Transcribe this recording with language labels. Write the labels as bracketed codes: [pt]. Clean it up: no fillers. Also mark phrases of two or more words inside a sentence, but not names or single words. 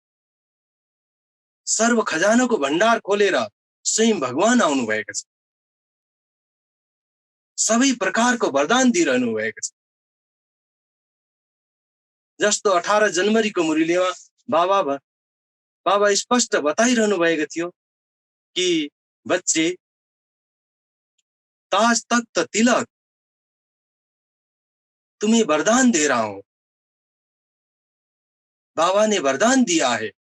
[ne] सर्व खजानाको भण्डार खोलेर स्वयं भगवान आउनु भएको छ। सबै प्रकारको वरदान दिइरहनु भएको छ। जस्तो 18 जनवरीको मुरलीमा बाबा स्पष्ट बताइरहनु भएको थियो कि [hi] बच्चे ताज तख्त तिलक तुम्हें वरदान दे रहा हूं। बाबा ने वरदान दिया है।